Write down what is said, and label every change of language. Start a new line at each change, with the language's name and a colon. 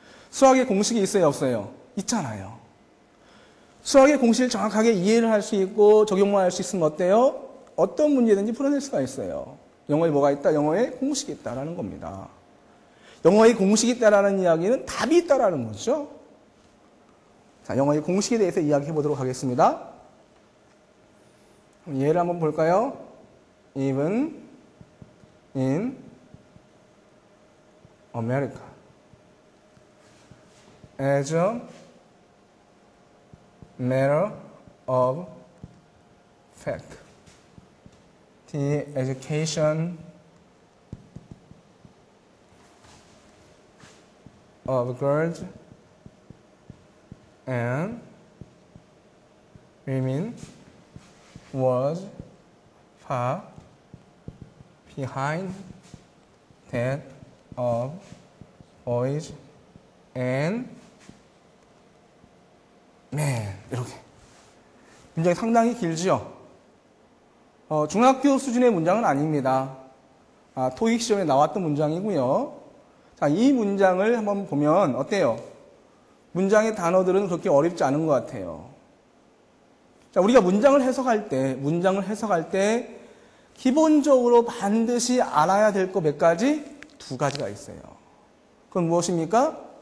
Korean: 수학에 공식이 있어요, 없어요? 있잖아요. 수학의 공식을 정확하게 이해를 할 수 있고 적용만 할 수 있으면 어때요? 어떤 문제든지 풀어낼 수가 있어요. 영어에 뭐가 있다? 영어에 공식이 있다라는 겁니다. 영어에 공식이 있다라는 이야기는 답이 있다라는 거죠. 자, 영어의 공식에 대해서 이야기해 보도록 하겠습니다. 예를 한번 볼까요?
English: Even in America, as a matter of fact, the education of girls and women was far behind that of boys and men.
Korean: 이렇게. 문장이 상당히 길지요. 중학교 수준의 문장은 아닙니다. 토익 시험에 나왔던 문장이고요. 자, 이 문장을 한번 보면 어때요? 문장의 단어들은 그렇게 어렵지 않은 것 같아요. 자, 우리가 문장을 해석할 때 기본적으로 반드시 알아야 될 거 몇 가지? 두 가지가 있어요. 그건 무엇입니까?